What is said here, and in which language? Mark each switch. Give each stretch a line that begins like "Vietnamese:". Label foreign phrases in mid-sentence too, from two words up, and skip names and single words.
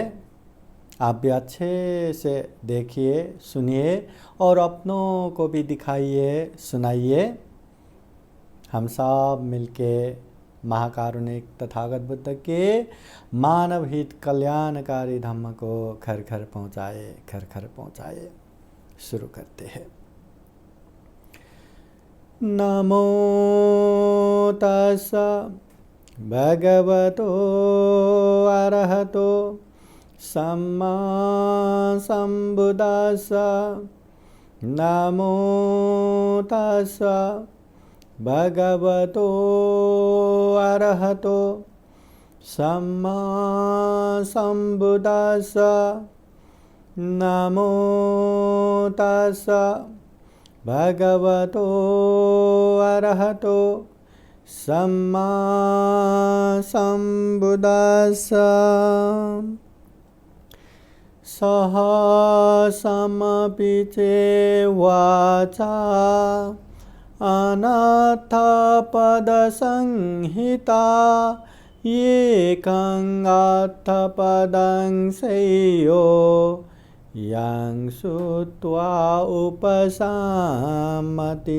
Hindi: आप भी अच्छे से देखिए, सुनिए और अपनों को भी दिखाइए, सुनाइए। हम सब मिलके महाकारुणिक तथागत बुद्ध के मानव हित कल्याणकारी धम्म को घर घर पहुँचाए। शुरू करते हैं।
Pali: नमो तस्सा भगवतो अरहतो सम्मा सम्बुद्धास्सा। नमो तस्सा भगवतो अरहतो सम्मा सम्बुद्धास्सा। नमो तस्सा भगवतो अरहतो सम्मा सम्बुद्धास्सा। सहसमपि चेवाचा अनर्थपदसंहिता एकं अर्थपदं सेयो यं श्रुत्वा उपशामति।